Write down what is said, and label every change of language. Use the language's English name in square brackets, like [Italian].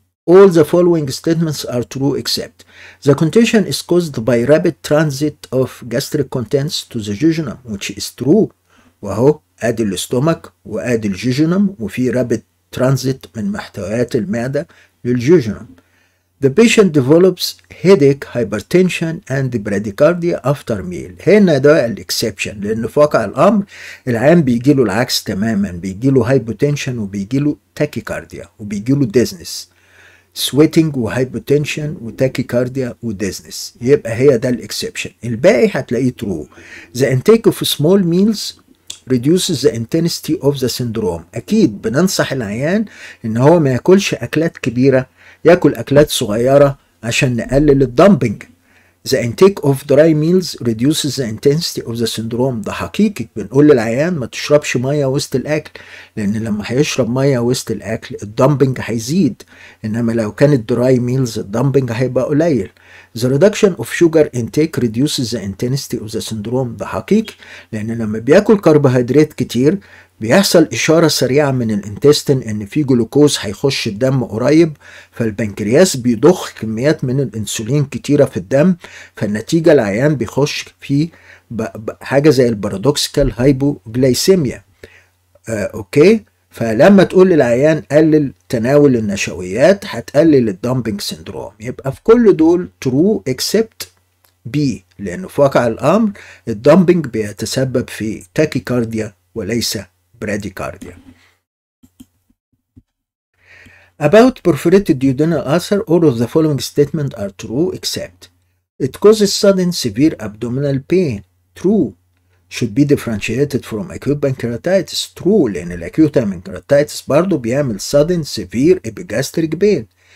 [English] All the following statements are true except the contention is caused by rapid transit of gastric contents to the jejunum, which is true. [Arabic] وهو ادي الاستومك وادي الجيجونم، وفي rapid transit من محتويات المعدة للجيجونم. [English] The patient develops headache, hypertension and bradycardia after meal. [Arabic] هنا ده الاكسبشن، لان في واقع الامر العيان بيجيله العكس تماما، بيجيله هايبوتنشن وبيجيله تاكيكارديا وبيجيله ديزنس. سويتنج وهايبوتنشن وتاكيكارديا وديزنس، يبقى هي ده الاكسبشن. الباقي هتلاقيه ترو. [English] The intake of small meals reduces the intensity of the syndrome. [Arabic] اكيد بننصح العيان ان هو ما ياكلش اكلات كبيره، ياكل اكلات صغيره عشان نقلل الدمبنج. [English] The intake of dry meals reduces the intensity of the syndrome. [Arabic] ده حقيقي. بنقول للعيان ما تشربش ميه وسط الاكل، لان لما هيشرب ميه وسط الاكل الدمبنج هيزيد، انما لو كانت [English] dry meals [Arabic] الدمبنج هيبقى قليل. [English] The reduction of sugar intake reduces the intensity of the syndrome. [Arabic] ده حقيقي، لان لما بياكل كربوهيدرات كتير بيحصل إشارة سريعة من الانتستين إن في جلوكوز هيخش الدم قريب، فالبنكرياس بيضخ كميات من الأنسولين كتيرة في الدم، فالنتيجة العيان بيخش في حاجة زي البارادوكسيكال هايبوجلايسيميا. أوكي؟ فلما تقول للعيان قلل تناول النشويات هتقلل الدامبنج سيندروم. يبقى في كل دول [English] true except B، [Arabic] لأنه في واقع الأمر الدامبنج بيتسبب في تاكيكارديا وليس bradycardia. [English] About perforated duodenal ulcer, all of the following statements are true except it causes sudden severe abdominal pain. True. Should be differentiated from acute pancreatitis. True. [Arabic] لأن الacute pancreatitis برضه بيعمل [English] sudden severe epigastric pain.